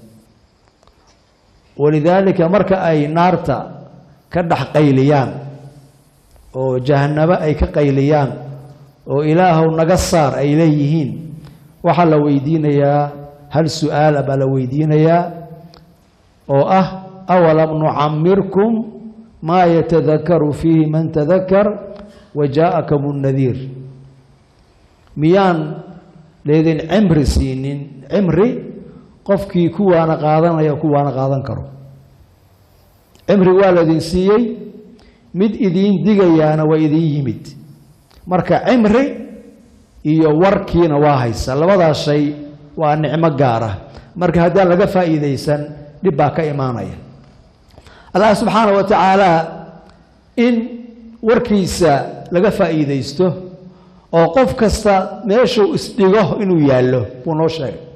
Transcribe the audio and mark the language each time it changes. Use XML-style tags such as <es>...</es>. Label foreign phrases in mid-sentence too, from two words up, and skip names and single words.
<so>walidaalika marka ay naarta ka dhax qayliyaan oo jahannaba ay ka qayliyaan oo ilaahow naga saar ay leeyihiin waxa la weydiinayaa hal su'aal baa la weydiinayaa oo ah</so> <ar>أولم نعمركم ما يتذكر فيه من تذكر وجاءكم النذير</ar> <so>miyaan leedin cimri siinin cimri qofkii kuwaana qaadanaya kuwaana qaadan karo cimri waa la idin siiyey mid idin digayaana waa idin yimid marka cimri iyo warkiina waa haysa labadaas shay waa nicmo gaar ah marka haddii laga faa'iideysan dib baa ka imaanaya</so> <ar>الله سبحانه وتعالى</ar> <so>in warkiisa laga faa'iideysto oo qof kasta meeshu isdhigo inuu yaalo uu noo sheegay</so>